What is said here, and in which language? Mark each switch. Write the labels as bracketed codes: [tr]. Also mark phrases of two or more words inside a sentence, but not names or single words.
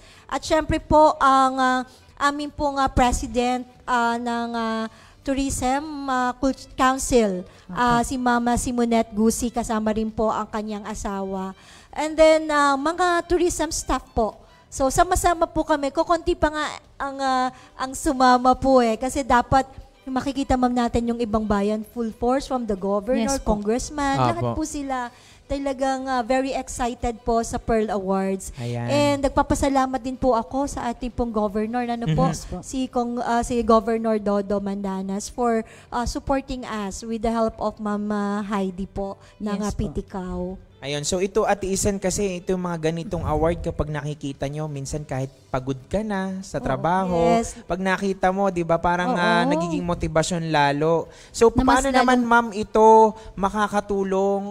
[tl] At syempre po ang aming pong president ng Tourism Council, si Mama Simonette Gusi, kasama rin po ang kanyang asawa. And then, mga [en] tourism staff [tl] po. So, sama-sama po kami. Kukunti pa nga ang sumama po kasi dapat makikita ma'am natin yung ibang bayan, [en] full force from the governor, [tl] Yes po. congressman, lahat po sila talagang [en] very excited [tl] po sa Pearl Awards. Ayan. And nagpapasalamat din po ako sa ating pong governor, si Governor Dodo Mandanas [en] for supporting us with the help of [tl] Ma'am Heidi po ng Yes po. Pitikaw. Ayun, so ito Ate Isen kasi ito yung mga ganitong award kapag nakikita nyo, minsan kahit pagod ka na sa trabaho, yes. pag nakita mo, 'di ba, parang Oo. nagiging motibasyon lalo. So Na mas paano naman lalong- ma'am ito makakatulong?